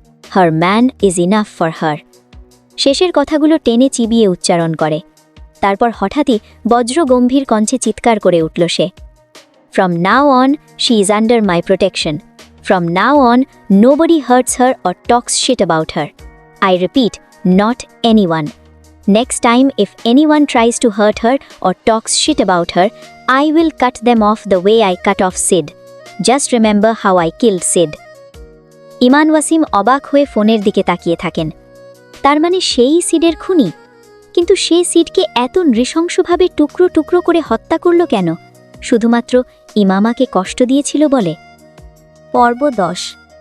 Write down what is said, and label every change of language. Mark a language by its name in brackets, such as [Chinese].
[English] Her man is enough for her. [Bangla] শেষের কথাগুলো টেনে চিবিয়ে উচ্চারণ করে। তারপর হঠাৎই বজ্র গম্ভীর কণ্ঠে চিৎকার করে উঠল সে, [English] From now on she is under my protection. From now on nobody hurts her or talks shit about her. I repeat, not anyone. Next time, if anyone tries to hurt her or talks shit about her, I will cut them off the way I cut off Sid. Just remember how I killed Sid. [Bangla] ইমান ওয়াসিম অবাক হয়ে ফোনের দিকে তাকিয়ে থাকেন। তার মানে সেই সিডের খুনি? কিন্তু সে সিডকে এত নৃশংসভাবে টুকরো টুকরো করে হত্যা করল কেন? শুধুমাত্র ইমামাকে কষ্ট দিয়েছিল বলে? পর্ব 10।